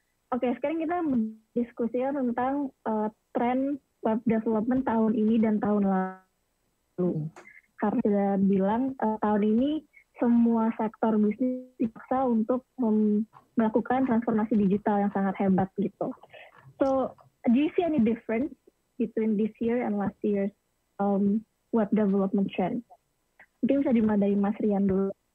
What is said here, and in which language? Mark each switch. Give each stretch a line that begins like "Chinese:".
Indonesian: Oke, sekarang kita mendiskusikan tentang tren web development tahun ini dan tahun lalu. Karena sudah bilang tahun ini semua sektor bisnis dipaksa untuk melakukan transformasi digital yang sangat hebat gitu.
English: So, do you see any difference between this year and last year's web development trend?
Indonesian: Mungkin bisa dimulai dari Mas Rian dulu.